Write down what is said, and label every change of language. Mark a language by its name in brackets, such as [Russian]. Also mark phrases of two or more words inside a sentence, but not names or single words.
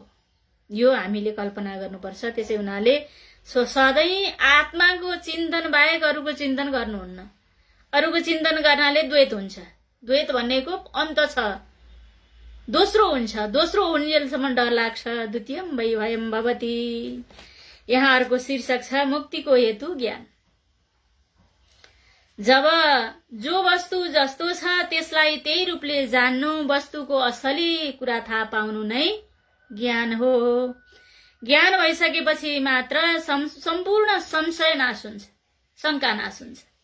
[Nepali] यो हामीले कल्पना गर्नुपर्छ। त्यसै हुनाले सधैँ आत्माको चिन्तन बाहेक अरूको चिन्तन गर्नुहुन्न। अरूको चिन्तन गर्नाले द्वैत हुन्छ। द्वैत भन्नेको अन्त छ, दोस्रो हुन्छ। दोस्रो हुन्जेलसम्म डर लाग्छ। [Sanskrit] द्वितीयम वै भयम भवति। [Nepali] यहाँ अर्को शीर्षक छ मुक्तिको हेतु ज्ञान। जब जो वस्तु जस्तो छ त्यसलाई त्यही रूपले जान्नु, वस्तुको असली कुरा थाहा पाउनु नै ज्ञान हो। ज्ञान भइसकेपछि मात्र सम्पूर्ण संशय नाश हुन्छ, शंका नाश हुन्छ।